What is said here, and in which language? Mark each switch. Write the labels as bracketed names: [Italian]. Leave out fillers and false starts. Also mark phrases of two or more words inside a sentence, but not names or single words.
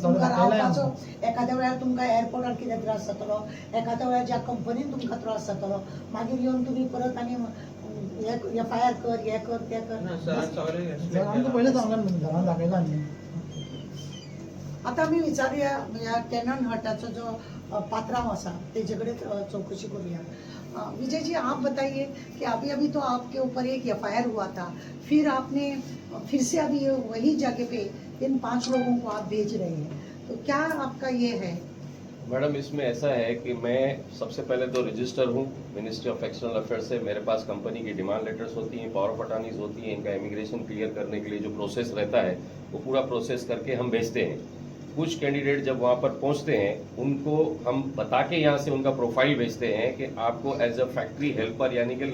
[Konkani] तुमकां रावपाचो एखाद्या वेळार तुमकां एअरपोर्टार कितें त्रास जातलो एखाद्या वेळार ज्या कंपनीन तुमकां त्रास जातलो मागीर येवन तुमी परत आनी FIR कर हें कर तें कर आमकां पयलें सांगलां घरान दाखयलां न्ही आतां आमी विचारुया ह्या टेनन हटाचो जो पात्रांव आसा तेजे कडेन चौकशी करुया [Hindi] विजय जी आप बताइए कि अभी अभी तो आपके ऊपर एक FIR हुआ था फिर आपने फिर से अभी वही जगह पे इन 5 लोगों को आप भेज रहे हैं तो क्या आपका ये है मैडम इसमें ऐसा है कि मैं सबसे पहले तो रजिस्टर हूँ मिनिस्ट्री ऑफ एक्सटर्नल अफेयर्स से मेरे पास कंपनी की [English] demand letters [Hindi] होती हैं [English] power of attorneys [Hindi] होती हैं इनका इमिग्रेशन क्लियर करने के लिए जो प्रोसेस रहता है वो पूरा प्रोसेस करके हम भेजते हैं कुछ कैंडिडेट जब वहाँ पर पहुँचते हैं उनको हम बता के यहाँ से उनका प्रोफाइल भेजते हैं कि आपको [English] as a factory helper [Hindi] यानी कि